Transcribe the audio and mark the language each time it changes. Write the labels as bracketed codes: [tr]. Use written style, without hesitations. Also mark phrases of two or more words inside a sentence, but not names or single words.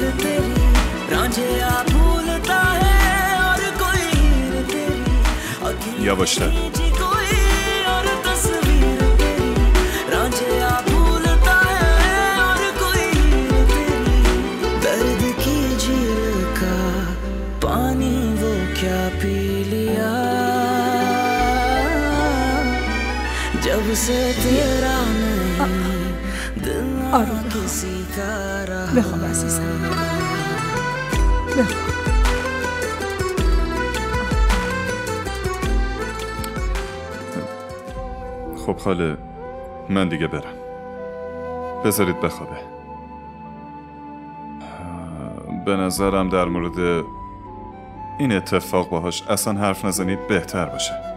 [hi] तेरी, रांझिया भूलता है और कोई हीर तेरी, अखियों ने खींची कोई और तस्वीर तेरी, रांझिया भूलता है और कोई हीर तेरी, दर्द की झील का पानी वो क्या पी लिया, जब से तेरा नहीं दिल किसी का रहा. [fa] بخواب عزیزم، بخواب. خب خاله من دیگه برم، بذارید بخوابه. به نظرم در مورد این اتفاق باهاش اصلا حرف نزنید بهتر باشه.